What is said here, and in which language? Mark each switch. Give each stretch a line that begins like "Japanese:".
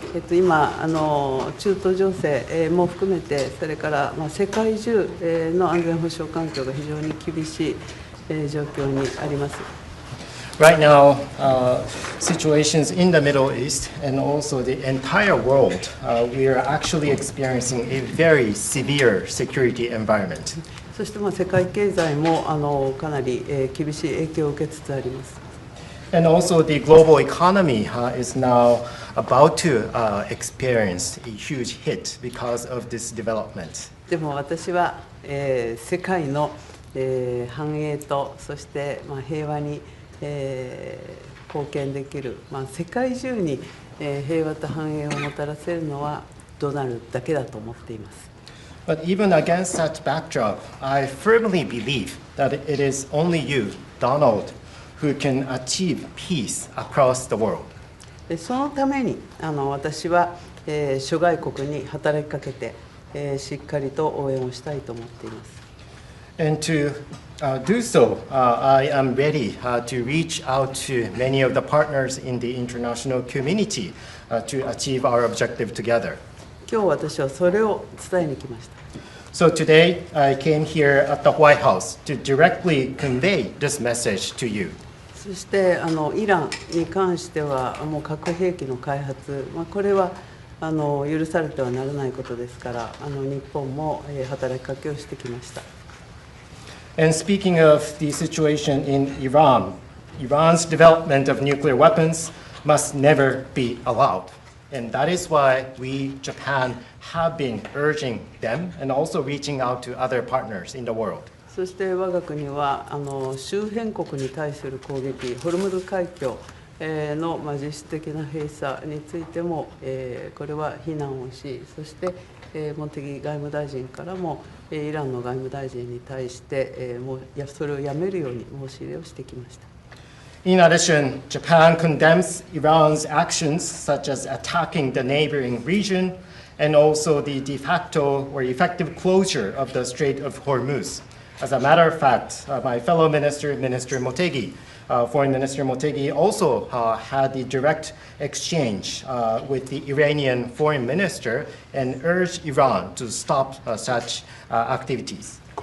Japanese: 今中東情勢も含めて、それから世界中の安全保障環境が非常に厳しい状況にあります。
English: Right now, situations in the Middle East and also the entire world, we are actually experiencing a very severe security environment.
Japanese: そして世界経済もかなり厳しい影響を受けつつあります。
English: And also the global economy is now about to experience a huge hit because of this development.
Japanese: でも私は世界の繁栄とそして平和に貢献できる、世界中に平和と繁栄をもたらせるのはドナルドだけだと思っています。
English: But even against that backdrop, I firmly believe that it is only you, Donald, who can achieve peace across the world.
Japanese: そのために私は諸外国に働きかけてしっかりと応援をしたいと思っています。
English: And to do so, I am ready to reach out to many of the partners in the international community to achieve our objective together.
Japanese: 今日私はそれを伝えに来ました。
English: So today, I came here at the White House to directly convey this message to you.
Japanese: そしてイランに関してはもう核兵器の開発、これは許されてはならないことですから、日本も働きかけをしてきました。
English: And speaking of the situation in Iran, Iran's development of nuclear weapons must never be allowed. And that is why we, Japan, have been urging them and also reaching out to other partners in the world.
Japanese: そして我が国は周辺国に対する攻撃、ホルムズ海峡の実質的な閉鎖についてもこれは非難をし、そして茂木外務大臣からもイランの外務大臣に対してそれをやめるように申し入れをしてきました。
English: In addition, Japan condemns Iran's actions such as attacking the neighboring region and also the de facto or effective closure of the Strait of Hormuz. As a matter of fact, my fellow minister, Minister Motegi, Foreign Minister Motegi, also had a direct exchange with the Iranian foreign minister and urged Iran to stop such activities.